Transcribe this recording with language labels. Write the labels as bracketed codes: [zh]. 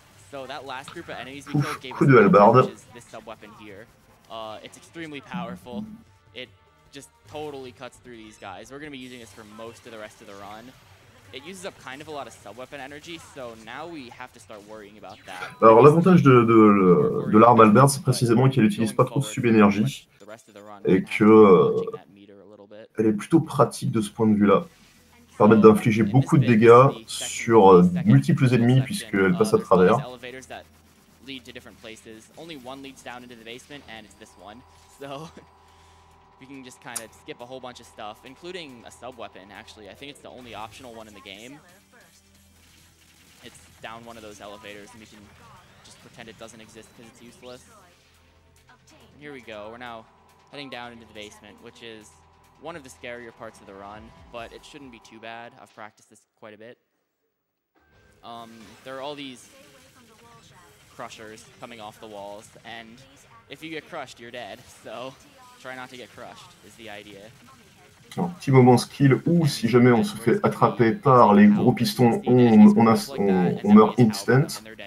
[en] So that last group of enemies we killed gave us this sub-weapon here. It's extremely powerful. It just totally cuts through these guys. We're going to be using this for most of the rest of the run. It uses up kind of a lot of sub-weapon energy, so now we have to start worrying about that. [fr] Alors l'avantage de l'arme Albert, c'est précisément qu'elle n'utilise pas trop de sub-énergie et que elle est plutôt pratique de ce point de vue-là. Permettre d'infliger beaucoup de dégâts sur multiples ennemis puisqu'elle passe à travers. [en] lead to different places. Only one leads down into the basement, and it's this one. So we can just kind of skip a whole bunch of stuff, including a sub-weapon, actually. I think it's the only optional one in the game. It's down one of those elevators, and we can just pretend it doesn't exist because it's useless. And here we go. We're now heading down into the basement, which is one of the scarier parts of the run, but it shouldn't be too bad. I've practiced this quite a bit. There are all these crushers coming off the walls, and if you get crushed, you're dead. So try not to get crushed is the idea. [fr] Alors, petit moment skill où si jamais on se fait attraper par les gros pistons, on meurt instant.